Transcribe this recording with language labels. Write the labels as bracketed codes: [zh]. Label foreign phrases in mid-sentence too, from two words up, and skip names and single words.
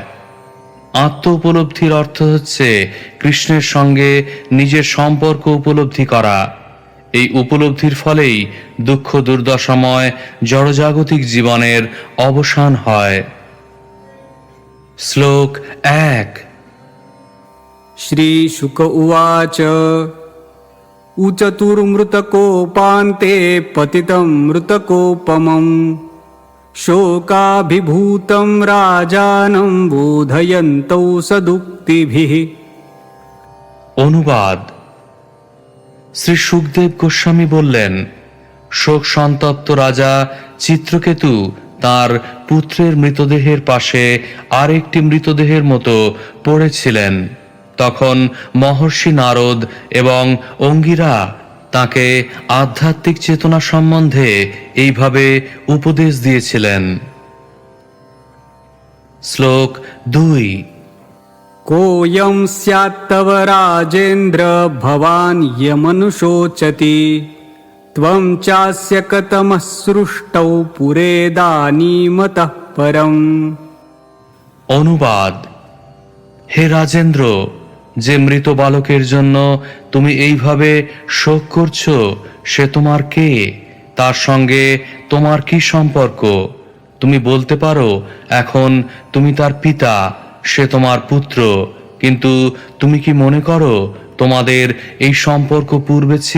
[bn] আত্ম উপলব্ধির অর্থ হচ্ছে কৃষ্ণের সঙ্গে নিজের সম্পর্ক উপলব্ধি করা। এই উপলব্ধির ফলেই দুঃখ দুর্দশাময় জড়জাগতিক জীবনের অবসান হয়। শ্লোক 1। [sa] श्रीशुक उवाच उचतुर्मृतकोपान्ते पतितं मृतकोपमम् शोकाभिभूतं राजानं बोधयन्तौ सदुक्तिभिः। [bn] অনুবাদ। শ্রী সুখদেব গোস্বামী বললেন, শোক সন্তপ্ত রাজা চিত্রকেতু তার পুত্রের মৃতদেহের পাশে আরেকটি মৃতদেহের মতো পড়েছিলেন। তখন মহর্ষি নারদ এবং অঙ্গিরা তাকে আধ্যাত্মিক চেতনা সম্বন্ধে এইভাবে উপদেশ দিয়েছিলেন। শ্লোক 2। [sa] कोऽयं स्यात्तव राजेन्द्र भवान् यमनुशोचति त्वं चास्य कतमः सृष्टौ पुरेदानीमतः परम्। [bn] অনুবাদ। হে রাজেন্দ্র, যে মৃত বালকের জন্য তুমি এইভাবে শোক করছো, সে তোমার কে? তার সঙ্গে তোমার কি সম্পর্ক? তুমি বলতে পারো এখন তুমি তার পিতা, সে তোমার পুত্র, কিন্তু তুমি কি মনে করো তোমাদের এই সম্পর্ক পূর্বে ছিল?